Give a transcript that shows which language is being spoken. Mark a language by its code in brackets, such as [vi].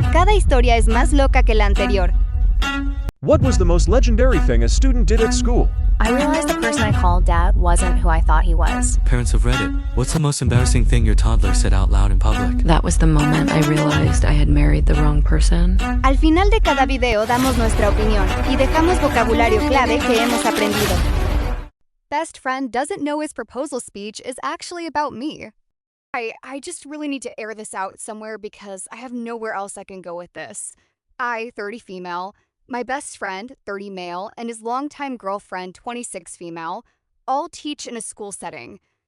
[es] Cada historia es más loca que la anterior. [en] What was the most legendary thing a student did at school? I realized the person I called dad wasn't who I thought he was. Parents of Reddit, what's the most embarrassing thing your toddler said out loud in public? That was the moment I realized I had married the wrong person. [es] Al final de cada video damos nuestra opinión y dejamos vocabulario clave que hemos aprendido. [en] Best friend doesn't know his proposal speech is actually about me. I just really need to air this out somewhere because I have nowhere else I can go with this. I, 30 female, my best friend, 30 male, and his longtime girlfriend, 26 female, all teach in a school setting.